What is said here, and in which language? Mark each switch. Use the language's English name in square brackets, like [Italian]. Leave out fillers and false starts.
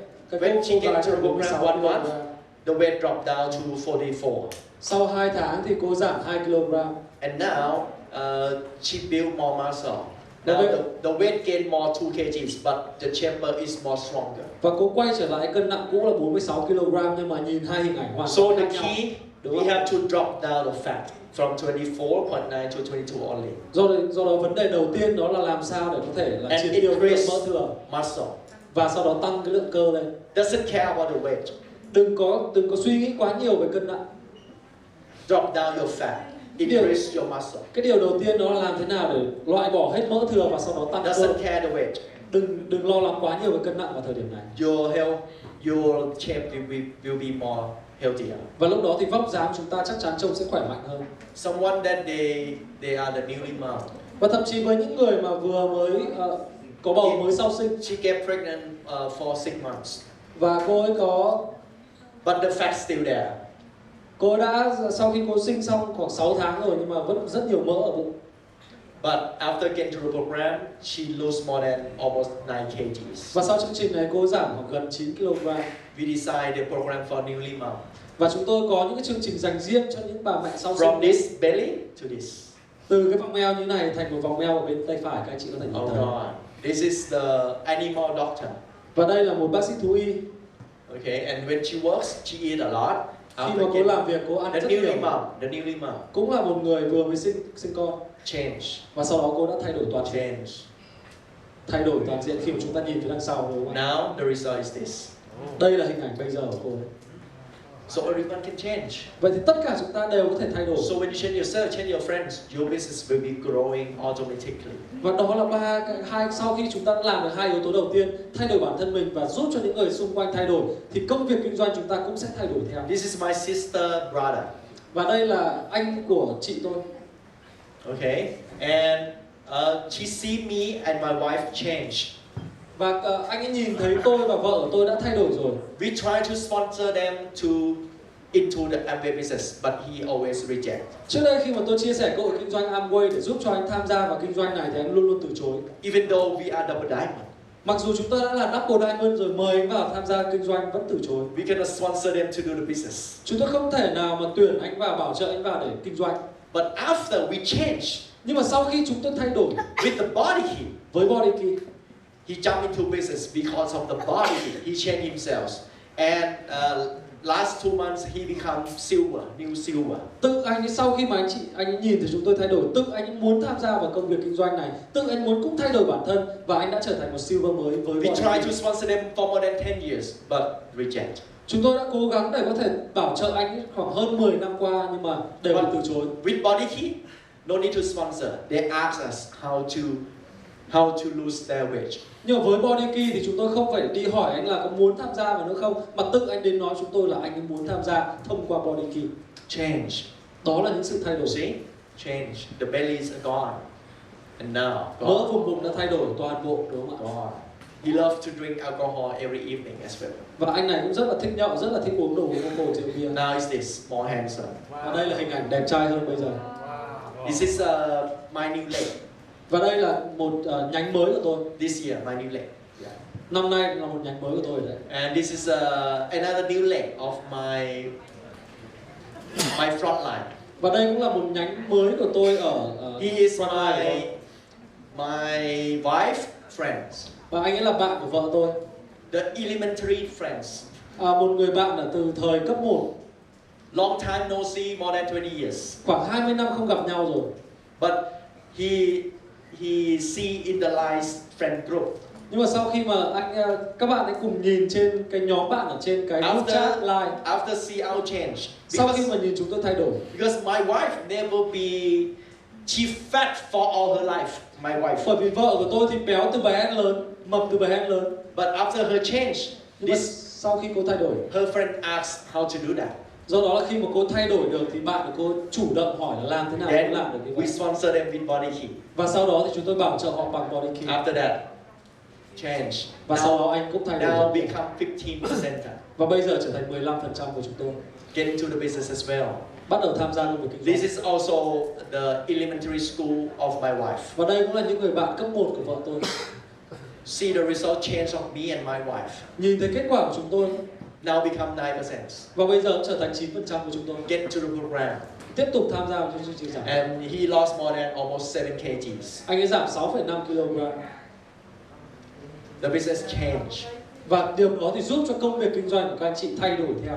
[English] When she get to the program 1 month, the weight dropped down to 44. [Vietnamese] Sau 2 tháng thì cô giảm 2 kg. [English] And now she built more muscle. Now the weight gained more 2 kg, but the chamber is more stronger. [Vietnamese] Và cô quay trở lại cân nặng cũ là 46 kg, nhưng mà nhìn hai hình ảnh hoàn [English] So [Vietnamese] toàn [English] the [Vietnamese] khác nhau. [English] key, we have to drop down the fat from 24.9 to 22 only. [Vietnamese] Do đó vấn đề đầu tiên đó là làm sao để có thể là triệt tiêu lượng mỡ thừa. [English] Muscle. [Vietnamese] Và sau đó tăng cái lượng cơ lên. [English] Doesn't care about the weight. [Vietnamese] Đừng có suy nghĩ quá nhiều về cân nặng. [English] Drop down your fat. Increase your muscle. [Vietnamese] Cái điều đầu tiên đó là làm thế nào để loại bỏ hết mỡ thừa và sau đó tăng cơ. [English] Doesn't care the weight. [Vietnamese] Đừng lo lắng quá nhiều về cân nặng vào thời điểm này. [English] Your health, your shape will be more healthier. [Vietnamese] Và lúc đó thì vóc dáng chúng ta chắc chắn trông sẽ khỏe mạnh hơn. [English] Someone that they are the newly mom. [Vietnamese] Và thậm chí với những người mà vừa mới có bầu mới sau sinh. [English] She get pregnant for 6 months. [Vietnamese] Và cô ấy có. [English] But the fat's still there. [Vietnamese] Cô đã sau khi cô sinh xong khoảng 6 tháng rồi nhưng mà vẫn rất nhiều mỡ ở bụng. [English] But after getting through the program, she lost more than almost 9 kgs. [Vietnamese] Và sau chương trình này cô giảm khoảng gần 9 kg. [English] We decided the program for newly mom. [Vietnamese] Và chúng tôi có những cái chương trình dành riêng cho những bà mẹ sau sinh. [English] From this belly to this. [Vietnamese] Từ cái vòng eo như này thành một vòng eo ở bên tay phải, các anh chị có thể nhìn thấy. [English] This is the animal doctor. [Vietnamese] Và đây là một bác sĩ thú y. [English] Okay, and when she works, she eat a lot. [Vietnamese] Khi mà cô làm việc, cô ăn rất nhiều. [English] The newly mom. [Vietnamese] Cũng là một người vừa mới sinh con. [English] Change. [Vietnamese] Và sau đó cô đã thay đổi toàn diện. [English] Change. [Vietnamese] Thay đổi toàn diện khi mà chúng ta nhìn phía đằng sau đúng không? [English] Now the result is this. [Vietnamese] Đây là hình ảnh bây giờ của cô. [English] So everyone can change. [Vietnamese] Vậy thì tất cả chúng ta đều có thể thay đổi. [English] So when you change yourself, change your friends, your business will be growing automatically. [Vietnamese] Và đó là sau khi chúng ta làm được hai yếu tố đầu tiên, thay đổi bản thân mình và giúp cho những người xung quanh thay đổi, thì công việc kinh doanh chúng ta cũng sẽ thay đổi theo. [English] This is my sister, brother. [Vietnamese] Và đây là anh của chị tôi. [English] Okay, and she see me and my wife change. [Vietnamese] Và anh ấy nhìn thấy tôi và vợ của tôi đã thay đổi rồi. [English] We try to sponsor them into the Amway business, but he always reject. [Vietnamese] Trước đây khi mà tôi chia sẻ cơ hội kinh doanh Amway để giúp cho anh tham gia vào kinh doanh này thì anh luôn luôn từ chối. [English] Even though we are double diamond. [Vietnamese] Mặc dù chúng ta đã là double diamond rồi, mời anh vào tham gia kinh doanh vẫn từ chối. [English] We cannot sponsor them to do the business. [Vietnamese] Chúng tôi không thể nào mà tuyển anh vào, bảo trợ anh vào để kinh doanh. [English] But after we change, [Vietnamese] nhưng mà sau khi chúng tôi thay đổi [English] with the body key, [Vietnamese] với body key, [English] he jumped into business because of the body key. He changed himself, and last 2 months he become silver, new silver. [Vietnamese] Tự anh ấy sau khi mà anh ấy nhìn thấy chúng tôi thay đổi, tự anh ấy muốn tham gia vào công việc kinh doanh này, tự anh muốn cũng thay đổi bản thân và anh đã trở thành một silver mới với body [English] We key. tried to sponsor them for more than 10 years, but reject. [Vietnamese] Chúng tôi đã cố gắng để có thể bảo trợ anh ấy khoảng hơn 10 năm qua nhưng mà đều bị từ chối. [English] With body key, no need to sponsor. They ask us how to lose their weight. [Vietnamese] Nhưng mà với body key thì chúng tôi không phải đi hỏi anh là có muốn tham gia vào nữa không, mà tự anh đến nói chúng tôi là anh ấy muốn tham gia thông qua body key. [English] Change. [Vietnamese] Đó là những sự thay đổi. [English] See? Change. The belly is gone. And now, [Vietnamese] mỡ vùng bụng đã thay đổi toàn bộ, đúng không ạ? [English] gone. He loves to drink alcohol every evening as well. [Vietnamese] Và anh này cũng rất là thích nhậu, rất là thích uống đồ uống cồn rượu bia. [English] Now is this more handsome. [Vietnamese] Và đây là hình ảnh đẹp trai hơn bây giờ. [English] This is my new leg. [Vietnamese] Và đây là một nhánh mới của tôi. [English] This year, my new leg. Yeah. [Vietnamese] Năm nay là một nhánh mới của tôi đấy. [English] And this is another new leg of my front line. [Vietnamese] Và đây cũng là một nhánh mới của tôi ở [English] He is front line. my wife friends. [Vietnamese] Và anh ấy là bạn của vợ tôi. [English] The elementary friends. [Vietnamese] Một người bạn ở từ thời cấp 1. [English] Long time no see, more than 20 years. [Vietnamese] Khoảng 20 năm không gặp nhau rồi. [English] But he see in the live friend group. [Vietnamese] Nhưng mà sau khi mà các bạn ấy cùng nhìn trên cái nhóm bạn ở trên cái group chat live. [English] After see our change. [Vietnamese] Sau khi mà nhìn chúng tôi thay đổi. [English] Because my wife never be, she fat for all her life. My wife. [Vietnamese] Bởi vì vợ của tôi thì béo từ bé đến lớn, mập từ bé đến lớn. [English] But after her change, [Vietnamese] sau khi cô thay đổi, [English] her friend asked how to do that. [Vietnamese] Do đó là khi mà cô thay đổi được thì bạn của cô chủ động hỏi là làm thế nào để làm được như vậy. [English] We sponsor them with body key. [Vietnamese] Và sau đó thì chúng tôi bảo trợ họ bằng body key. [English] After that, change. [Vietnamese] Và sau đó anh cũng thay đổi. [English] Now become 15%. [Vietnamese] Và bây giờ trở thành 15% của chúng tôi. [English] Get into the business as well. [Vietnamese] Bắt đầu tham gia công việc kinh doanh. [English] This is also the elementary school of my wife. [Vietnamese] Và đây cũng là những người bạn cấp 1 của vợ tôi. [English] See the result change of me and my wife. [Vietnamese] Nhìn thấy kết quả của chúng tôi. [English] Now become 9%. [Vietnamese] Và bây giờ trở thành 9% của chúng tôi. [English] Get into the program. [Vietnamese] Tiếp tục tham gia vào chương trình giảm. [English] And he lost more than almost 7 kgs. [Vietnamese] Anh ấy giảm 6,5 kg. [English] The business change. [Vietnamese] Và điều đó thì giúp cho công việc kinh doanh của các anh chị thay đổi theo.